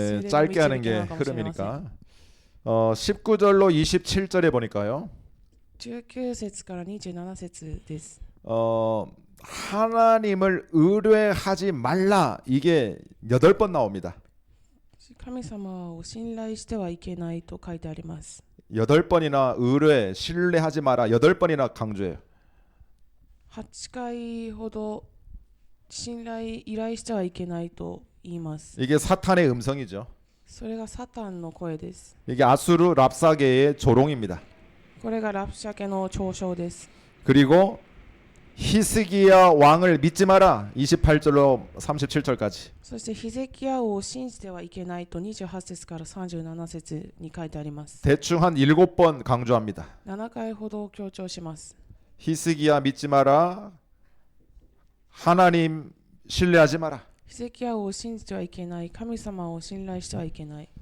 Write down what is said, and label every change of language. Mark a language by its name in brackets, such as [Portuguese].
[Korean] 짧게 하는 게 흐름이니까 19절로 27절에 보니까요. [Japanese] 19節から27節です。 [Korean] 하나님을 의뢰하지 말라 이게 8번 나옵니다. [Japanese] 神様を信頼してはいけないと書いてあります。 [Korean] 8번이나 의뢰, 신뢰하지 마라 8번이나 강조해요. [Japanese] 8回ほど信頼依頼してはいけないと言います。 [Korean] 이게 사탄의 음성이죠. [Japanese] それがサタンの声です。 [Korean] 이게 아수르 랍사게의 조롱입니다. [Japanese] これがラプシャケの嘲笑です。 [Korean] 그리고 히스기야 왕을 믿지 마라 28절로 37절까지. [Japanese] そしてヒゼキヤ王を信じてはいけないと28節から37節に書いてあります。 [Korean] 대충 한 7번 강조합니다. [Japanese] 7回ほど強調します。 [Korean] 히스기야 믿지 마라. 하나님 신뢰하지 마라. [Japanese] ヒゼキヤ王を信じてはいけない。神様を信頼してはいけない。